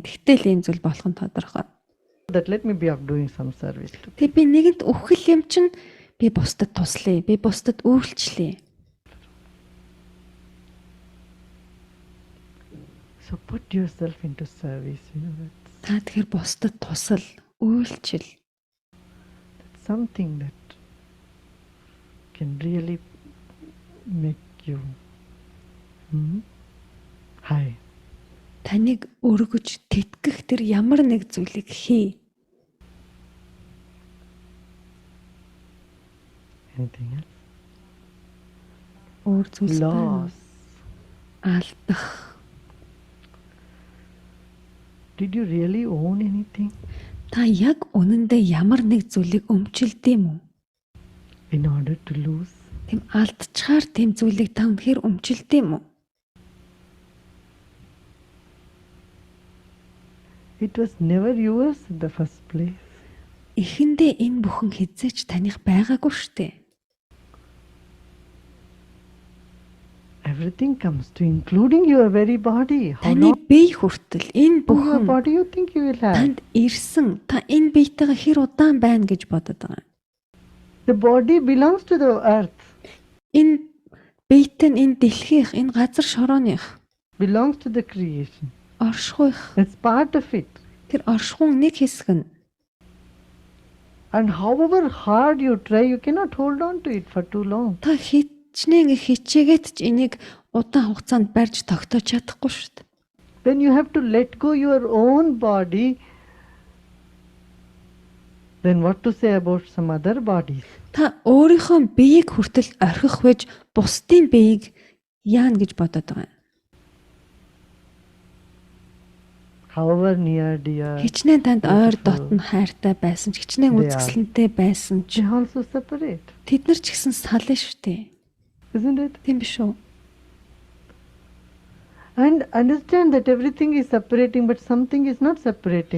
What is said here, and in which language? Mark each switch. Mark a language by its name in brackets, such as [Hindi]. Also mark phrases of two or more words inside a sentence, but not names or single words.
[Mongolian] Тэгтэл ийм зүйл болох нь тодорхой. [English] that let me be of doing some service to. [Mongolian] Тэг би нэгэнд өгөх юм чинь би бусдад туслая. Би бусдад үйлчлэе. [English] So put yourself into service. You know that's [Mongolian] Та тэгэхээр бусдад тусал, үйлчил. [English] something that can really make you high. [Mongolian] Таныг өргөж тэтгэх тэр ямар нэг зүйлийг хий. [English] Anything else? [Mongolian] Өөр зүйлс байна. [English] Loss. [Mongolian] Алдах. [English] Did you really own anything [Mongolian] Та яг үнэндээ ямар нэг зүйлийг өмчилдэв юм уу? [English] in order to lose? [Mongolian] Тэм алдчихаар тэм зүйлийг та үнэхээр өмчилдэв юм уу? [English] It was never yours in the first place. [Mongolian] Эхэндээ энэ бүхэн хизээч таних байгаагүй штэ. [English] Everything comes to including your very body. How [Mongolian] Таны [English] long [Mongolian] бие хүртэл энэ [English] your [Mongolian] бүхэн [English] body you think you will have? [Mongolian] танд ирсэн. Та энэ биетэйгээ хэр удаан байна гэж бодод байгаа. [English] The body belongs to the earth, [Mongolian] Энэ биетэн энэ дэлхийх, энэ газар шорооных, [English] belongs to the creation. [Mongolian] оршихуйх. [English] It's part of it. [Mongolian] Тэр оршихуун нэг хэсэг нь. [English] And however hard you try, you cannot hold on to it for too long. [Mongolian] Та хичнээн хичээгээд ч энийг удаан хугацаанд барьж тогтоож чадахгүй шүү дээ. [English] Then you have to let go your own body. Then what to say about some other bodies? [Mongolian] Та өөрийнхөө биеийг хүртэл орхих байж бусдын биеийг яана гэж бодоод байгаа. [English] However near dear, [Mongolian] Хичнээн танд ойр дотн хайртай байсан ч хичнээн үзэсгэлэнтэй байсан ч [English] they also separate, [Mongolian] тэд нар ч гэсэн сална шүү дээ. [English] isn't it? [Mongolian] Тийм биш үү? [English] And understand that everything is separating, but something is not separating.